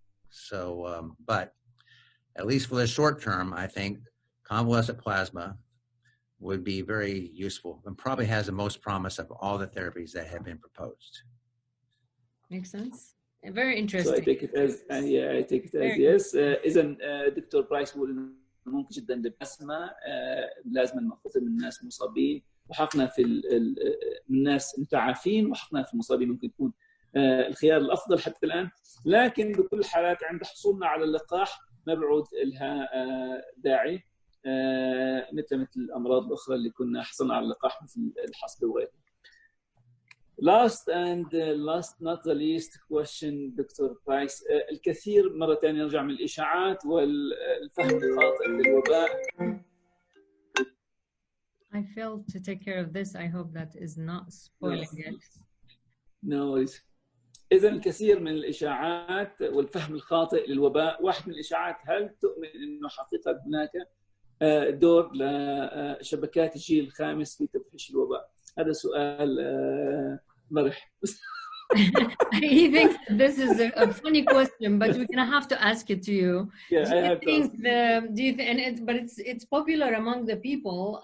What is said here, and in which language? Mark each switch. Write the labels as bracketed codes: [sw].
[en] So, but at least for the short term, I think convalescent plasma would be very useful and probably has the most promise of all the therapies that have been proposed. Makes sense. Very interesting. So I take it as I take it as yes. [ar] إذن دكتور برايس بيقول إنه ممكن جدا البلازما المأخوذة من الناس مصابين وحقنا في من الناس متعافين وحقنا في المصابين ممكن يكون الخيار الأفضل حتى الآن. لكن بكل الحالات عند حصولنا على اللقاح ما بعود لها داعي مثل الأمراض الأخرى اللي كنا حصلنا على اللقاح مثل الحصبة وغيرها. [en] Last not the least question doctor Price. [ar] الكثير مرة ثانية نرجع من الإشاعات والفهم الخاطئ للوباء. [en] I failed to take care of this. I hope that is not spoiling it. No. [ar] إذا الكثير من الإشاعات والفهم الخاطئ للوباء. واحد من الإشاعات، هل تؤمن إنه حقيقة هناك دور لشبكات الجيل الخامس في تفشي الوباء؟ هذا سؤال مرح. [en] He thinks this is a funny question, but we're gonna have to ask it to you. Yeah, I have to. But it's popular among the people.